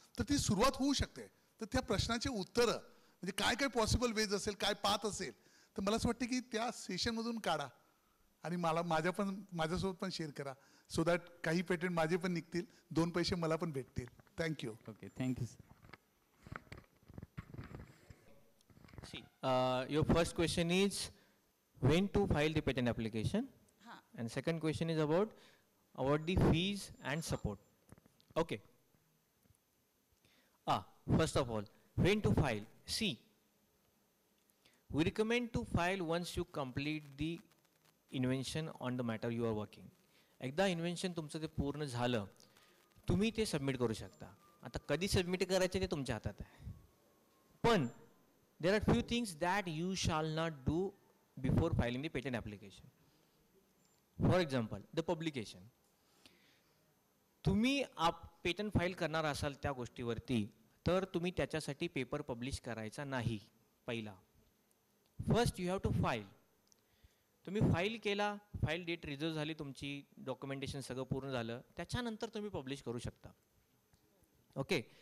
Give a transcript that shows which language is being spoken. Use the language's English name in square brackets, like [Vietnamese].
[Marathi] तर ती सुरुवात होऊ शकते. तर त्या प्रश्नाचे उत्तरं म्हणजे काय काय पॉसिबल वेज असेल, काय पाथ असेल, तर मला असं वाटतं की त्या सेशनमधून काढा आणि माझ्यासोबत पण शेअर करा, [English] so that [Marathi] काही पेटंट माझे पण निघतील, 2 पैसे मला पण भेटतील. Thank you. Okay, thank you sir. [English] See, your first question is when to file the patent application, and second question is about the fees and support. Okay. First of all, when to file? See, we recommend to file once you complete the invention on the matter you are working. [Marathi] एकदा invention तुमचं ते पूर्ण झालं, तुम्ही ते submit करू शकता. आता कधी सबमिट करायचे ते तुमच्या हातात आहे. पण [English] there are few things that you shall not do before filing the patent application. For example, the publication. [Marathi] तुम्ही पेटंट फाईल करणार असाल त्या गोष्टीवरती, तर तुम्ही त्याच्यासाठी पेपर पब्लिश करायचा नाही. पहिला, [English] First you have to file. [Marathi] तुम्ही फाईल केला, फाईल डेट रिझर्व झाली तुमची, डॉक्युमेंटेशन सगळं पूर्ण झालं, त्याच्यानंतर तुम्ही पब्लिश करू शकता. ओके.